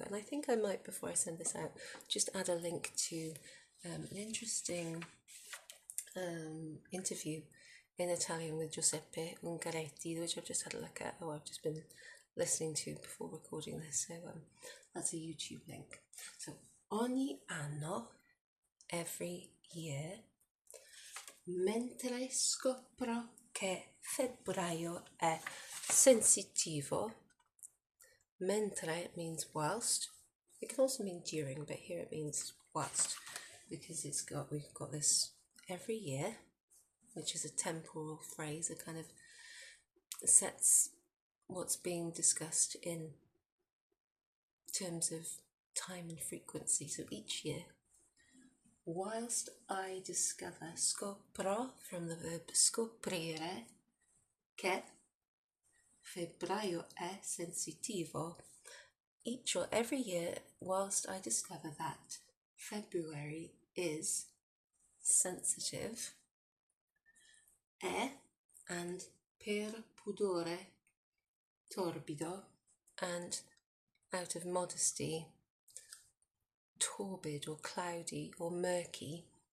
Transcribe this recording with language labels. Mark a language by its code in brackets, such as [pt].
[en] And I think I might, before I send this out, just add a link to an interesting interview in Italian with Giuseppe Ungaretti, which I've just had a look at. I've just been listening to before recording this. So that's a YouTube link. [it] So ogni anno, [en] every year, [it] mentre scopro che febbraio è sensitivo. [en] Mentre means whilst. It can also mean during, but here it means whilst, because we've got this every year, which is a temporal phrase. It kind of sets what's being discussed in terms of time and frequency. So each year, whilst I discover, scopro from the verb scoprire, [it] che febbraio è sensitivo. [en] Each or every year, whilst I discover that February is sensitive, è and [it] per pudore torbido, [en] and out of modesty torpid or cloudy or murky.